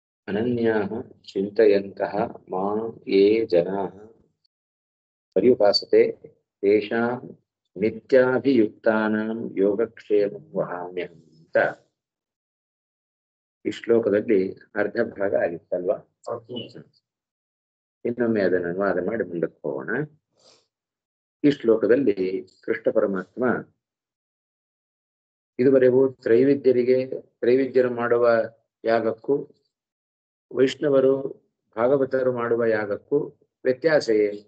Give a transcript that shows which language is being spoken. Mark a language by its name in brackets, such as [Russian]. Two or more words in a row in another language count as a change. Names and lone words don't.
[Sanskrit] ಅನನ್ಯಾಃ ಚಿಂತಯಂತಃ ಮಾಂ ಯೇ ಜನಾಃ ಪರ್ಯುಪಾಸತೆ ತೇಷಾಂ ನಿತ್ಯಾಭಿಯುಕ್ತಾನಾಂ ಯೋಗಕ್ಷೇಮಂ ವಹಾಮ್ಯಹಂ [Kannada] ಅಂತ ಈ ಶ್ಲೋಕದಲ್ಲಿ ಅರ್ಧ ಭಾಗ ಆಗಿತ್ತಲ್ವಾ? ಇನ್ನೊಮ್ಮೆ ಅದನ್ನು ಅನುವಾದ ಮಾಡಿ ಮುಂದಕ್ಕೆ ಹೋಗೋಣ. ಈ ಶ್ಲೋಕದಲ್ಲಿ ಕೃಷ್ಣ ಪರಮಾತ್ಮ ಇದುವರೆಗೂ ತ್ರೈವಿದ್ಯರು ಮಾಡುವ ಯಾಗಕ್ಕೂ ವೈಷ್ಣವರು ಭಾಗವತರು ಮಾಡುವ ಯಾಗಕ್ಕೂ ವ್ಯತ್ಯಾಸ ಏನು?